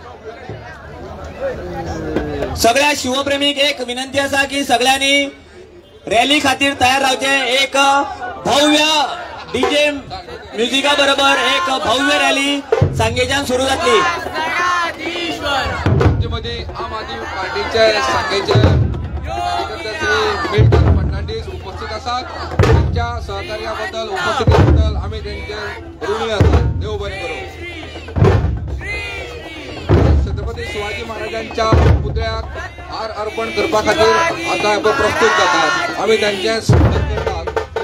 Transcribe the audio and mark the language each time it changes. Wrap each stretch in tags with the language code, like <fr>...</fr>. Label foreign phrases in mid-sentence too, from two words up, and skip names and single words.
<kok>सगळ्या शिवप्रेमीक एक विनंती असा की सगळ्यांनी रॅली खातीर तयार रावचे। एक भव्य</kok> <en>DJ music</en> <kok>बरोबर एक भव्य रॅली सांगेच्यान सुरू जातली। मध्ये आम आदमी पार्टीचे सांगेचे मिल्टन फर्नांडीस उपस्थित असतात।</kok> <mr>त्यांच्या सहकार्याबद्दल उपस्थितीबद्दल आम्ही त्यांचे ऋणी आहोत।</mr> <kok>देव बरे करो। छत्रपती शिवाजी महाराजांच्या पुतळ्याक हार अर्पण करपा खातीर आता प्रस्तुत जातात। आम्ही त्यांचे स्वागत करतात।</kok>